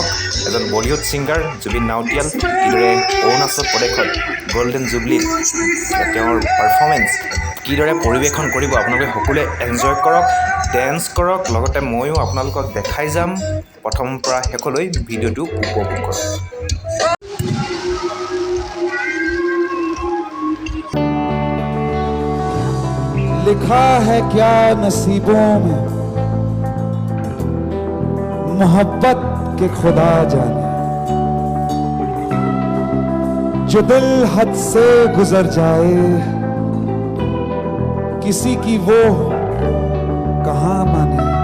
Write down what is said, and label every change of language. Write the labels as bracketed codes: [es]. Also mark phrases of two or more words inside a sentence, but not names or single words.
[as] এজন [en] Bollywood singer [as] জুবিন নাউটিয়াল কিদৰে অৰুণাচল প্ৰদেশত গোল্ডেন জুবলিত তেওঁৰ পাৰফৰ্মেঞ্চ কিদৰে পৰিৱেশন কৰিব, আপোনালোকে সকলোৱে এনজয় কৰক, ডেন্স কৰক। লগতে ময়ো আপোনালোকক দেখাই যাম। প্ৰথমৰ পৰা শেষলৈ ভিডিঅ'টো উপভোগ কৰক। [hi] लिखा है क्या नसीबों में, मोहब्बत के खुदा जाने। जो दिल हद से गुजर जाए, किसी की वो कहाँ माने।